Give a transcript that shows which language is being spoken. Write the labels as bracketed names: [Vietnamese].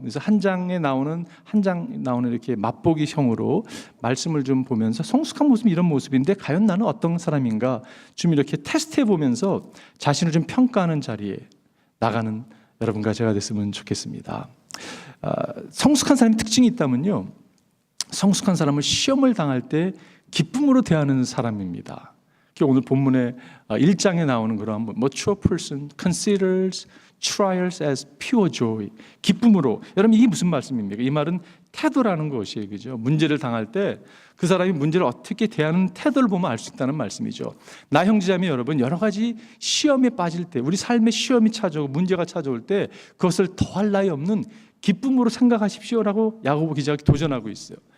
[Korean] 그래서 한 장 나오는 이렇게 맛보기형으로 말씀을 좀 보면서 성숙한 모습이 이런 모습인데 과연 나는 어떤 사람인가? 좀 이렇게 테스트해 보면서 자신을 좀 평가하는 자리에 나가는 여러분과 제가 됐으면 좋겠습니다. 성숙한 사람의 특징이 있다면요, 성숙한 사람은 시험을 당할 때 기쁨으로 대하는 사람입니다. 오늘 본문의 1장에 나오는 그런 [English] mature person considers trials as pure joy. [Korean] 기쁨으로. 여러분 이게 무슨 말씀입니까? 이 말은 태도라는 것이에요, 그죠? 문제를 당할 때 그 사람이 문제를 어떻게 대하는 태도를 보면 알 수 있다는 말씀이죠. 나 형제자매 여러분, 여러 가지 시험에 빠질 때, 우리 삶에 시험이 찾아오고 문제가 찾아올 때 그것을 더할 나위 없는 기쁨으로 생각하십시오라고 야고보 기자가 도전하고 있어요.